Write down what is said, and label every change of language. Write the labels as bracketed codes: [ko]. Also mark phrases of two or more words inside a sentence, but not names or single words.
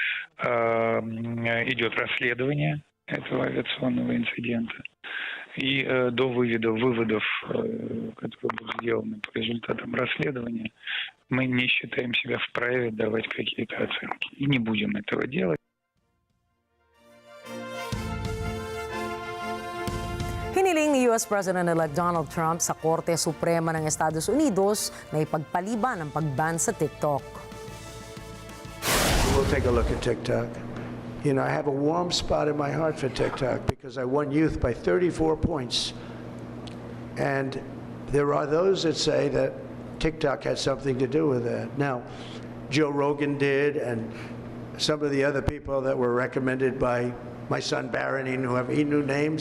[ru] Идет расследование этого авиационного инцидента. И до выводов, которые будут сделаны по результатам расследования, мы не считаем себя вправе давать какие-то оценки. И не будем этого делать. [tl] Hiniling ni US President-elect Donald Trump sa Korte Suprema ng Estados Unidos na ipagpaliban ang pag-ban sa TikTok. [en] will take a look at TikTok. You know, I have a warm spot in my heart for TikTok because I won youth by 34 points. And there are those that say that TikTok had something to do with that. Now, Joe Rogan did, and some of the other people that were recommended by my son Barron, he knew names.